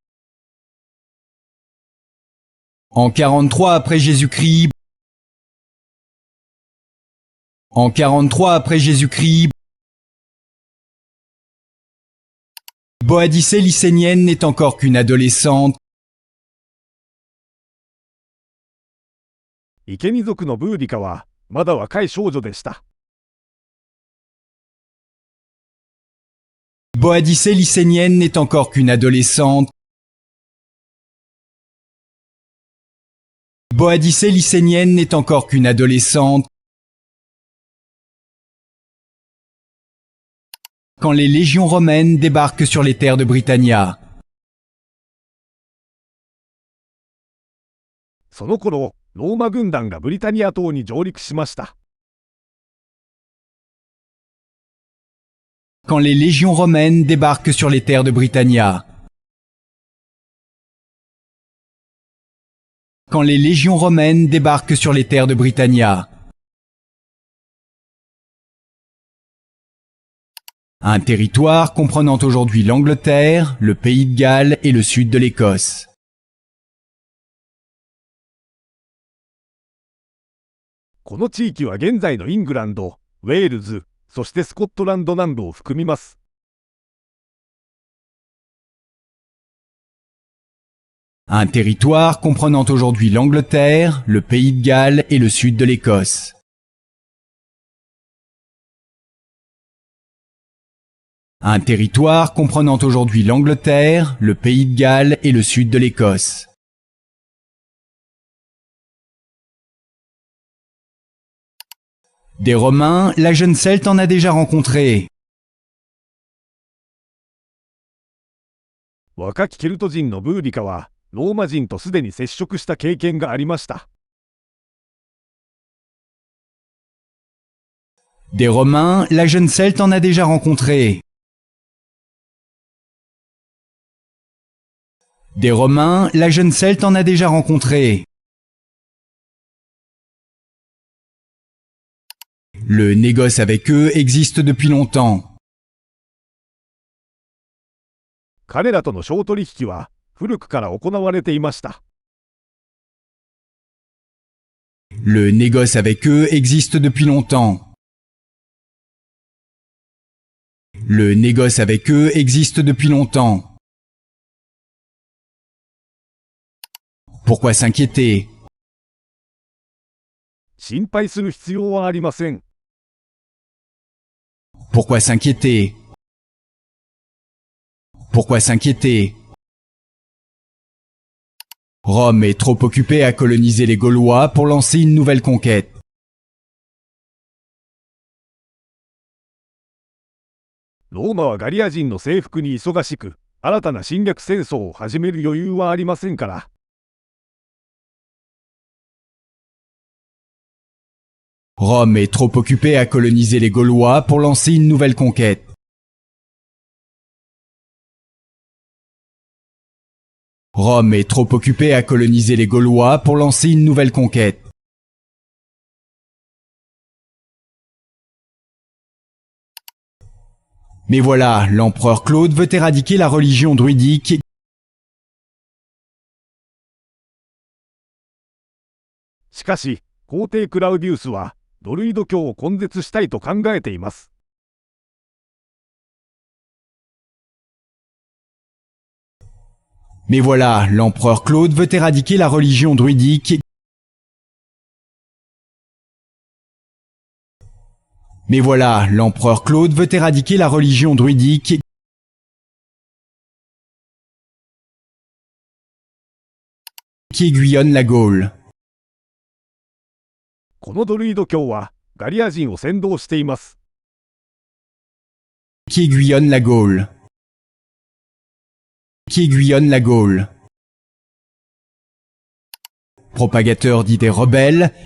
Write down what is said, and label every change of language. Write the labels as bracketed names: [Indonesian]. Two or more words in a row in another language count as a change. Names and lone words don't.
[French] en 43 après Jésus-Christ, en 43 après Jésus-Christ, Boadicée lycénienne n'est encore qu'une adolescente. [Japanese] 池見族のブーディカはまだ若い少女でした。 [French] Boadicée lycénienne n'est encore qu'une adolescente. Boadicée lycénienne n'est encore qu'une adolescente. Quand les légions romaines débarquent sur les terres de Britannia. [Japanese] その頃、ローマ軍団がブリタニア島に上陸しました。 [French] Quand les légions romaines débarquent sur les terres de Britannia. Quand les légions romaines débarquent sur les terres de Britannia. Un territoire comprenant aujourd'hui l'Angleterre, le Pays de Galles et le sud de l'Écosse. [Japanese] この地域は現在のイングランド、ウェールズ、そしてスコットランド南部を含みます。 [French] Un territoire comprenant aujourd'hui l'Angleterre, le Pays de Galles et le sud de l'Écosse. Un territoire comprenant aujourd'hui l'Angleterre, le Pays de Galles et le sud de l'Écosse. Des Romains, la jeune Celte en a déjà rencontré. [Japanese] 若きケルト人のブーディカは、ローマ人とすでに接触した経験がありました。 [French] Des Romains, la jeune Celte en a déjà rencontré. Des Romains, la jeune Celte en a déjà rencontré. Le négoce avec eux existe depuis longtemps. [Japanese] 彼らとの商取引は古くから行われていました。 [French] Le négoce avec eux existe depuis longtemps. Le négoce avec eux existe depuis longtemps. Pourquoi s'inquiéter? [Japanese] 心配する必要はありません。 [French] Pourquoi s'inquiéter? Pourquoi s'inquiéter? Rome est trop occupée à coloniser les Gaulois pour lancer une nouvelle conquête. [Japanese] ローマはガリア人の征服に忙しく、新たな侵略戦争を始める余裕はありませんから。 [French] Rome est trop occupée à coloniser les Gaulois pour lancer une nouvelle conquête. Rome est trop occupée à coloniser les Gaulois pour lancer une nouvelle conquête. Mais voilà, l'empereur Claude veut éradiquer la religion druidique. [Japanese] しかし、皇帝クラウディウスは、ドルイド教を根絶したいと考えています。 [French] Mais voilà, l'empereur Claude veut éradiquer la religion druidique. Mais voilà, l'empereur Claude veut éradiquer la religion druidique. Qui aiguillonne la Gaule. [Japanese] このドルイド教は、ガリア人を扇動しています。 [French] Qui aiguillonne la Gaule. Qui aiguillonne la Gaule. Propagateur d'idées rebelles.